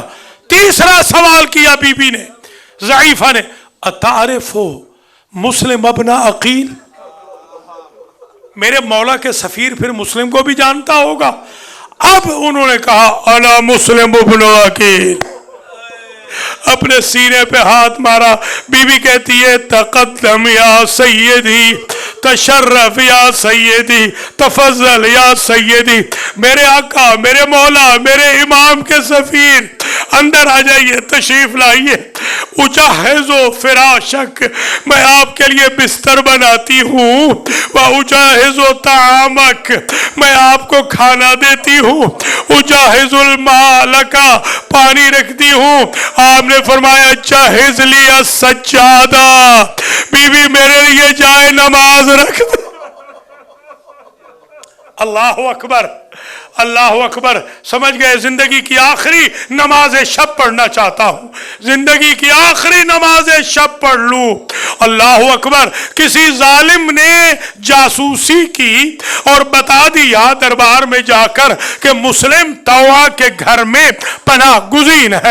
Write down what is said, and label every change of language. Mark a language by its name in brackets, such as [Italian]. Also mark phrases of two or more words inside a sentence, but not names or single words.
[Urdu] تیسرا سوال کیا بی بی نے، ضعیفہ نے، [Arabic] اتعرف مسلم ابن عقیل، [Urdu] میرے مولا کے سفیر پھر مسلم کو بھی جانتا ہوگا. اب انہوں نے کہا [Arabic] انا مسلم ابن عقیل، [Urdu] اپنے سینے پہ ہاتھ مارا. بی بی کہتی ہے [Arabic] تقدم یا سیدی، تشرف یا سیدی، تفضل یا سیدی. [Urdu] میرے آقا، میرے مولا، میرے امام کے سفیر، اندر آ جائیے، تشریف لائیے. [Arabic] اجہزو فراشک، [Urdu] میں آپ کے لیے بستر بناتی ہوں. [Arabic] واجہزو طعامک، [Urdu] میں آپ کو کھانا دیتی ہوں. [Arabic] اجہز الماء لکا، [Urdu] پانی رکھتی ہوں. آپ نے فرمایا [Arabic] جہز لی السجادہ، [Urdu] بی بی میرے لیے جائے نماز رکھ دے. [Arabic] الله أكبر، الله أكبر. [Urdu] سمجھ گئے? زندگی کی آخری نماز شب پڑھنا چاہتا ہوں، زندگی کی آخری نماز شب پڑھ لوں. [Arabic] الله أكبر. [Urdu] کسی ظالم نے جاسوسی کی اور بتا دیا دربار میں جا کر کہ مسلم طوعہ کے گھر میں پناہ گزین ہے.